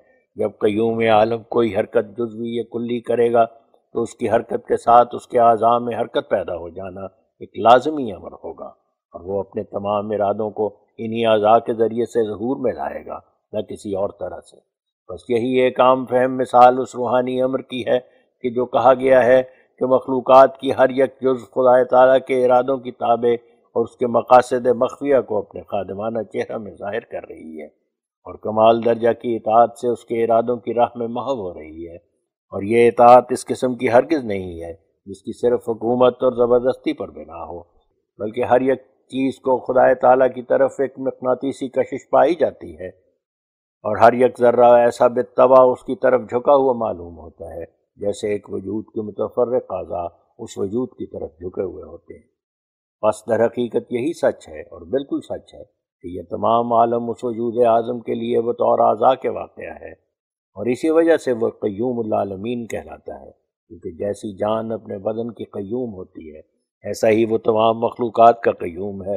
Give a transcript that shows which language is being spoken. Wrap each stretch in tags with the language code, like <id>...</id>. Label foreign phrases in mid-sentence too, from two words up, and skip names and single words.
<ur>جب قیوم عالم کوئی حرکت جزوی یا کلی کرے گا تو اس کی حرکت کے ساتھ اس کے اعضاء میں حرکت پیدا ہو جانا ایک لازمی امر ہوگا، اور وہ اپنے تمام ارادوں کو انہی اعضاء کے ذریعے سے ظہور میں لائے گا، نہ کسی اور طرح سے۔ بس یہی ایک عام فہم مثال اس روحانی امر کی ہے کہ جو کہا گیا ہے کہ مخلوقات کی ہر یک جز خدا تعالیٰ کے ارادوں کی تابع اور اس کے مقاصد مخفیہ کو اپنے خادمانہ چہرہ میں ظاہر کر رہی ہے، اور کمال درجہ کی اطاعت سے اس کے ارادوں کی راہ میں محو ہو رہی ہے۔ اور یہ اطاعت اس قسم کی ہرگز نہیں ہے جس کی صرف حکومت اور زبردستی پر بنا ہو، بلکہ ہر یک چیز کو خدا تعالیٰ کی طرف ایک مقناطیسی کشش پائی جاتی ہے، اور ہر یک ذرہ ایسا بالطبع اس کی طرف جھکا ہوا معلوم ہوتا ہے، جیسے ایک وجود کے متفرق اعضاء اس وجود کی طرف جھکے ہوئے ہوتے ہیں۔ پس در حقیقت یہی سچ ہے، اور بالکل سچ ہے، کہ یہ تمام عالم اس وجود اعظم کے لیے بطور اعضاء کے واقعہ ہے، اور اسی وجہ سے وہ قیوم العالمین کہلاتا ہے، کیونکہ جیسی جان اپنے بدن کی قیوم ہوتی ہے ایسا ہی وہ تمام مخلوقات کا قیوم ہے۔</ur>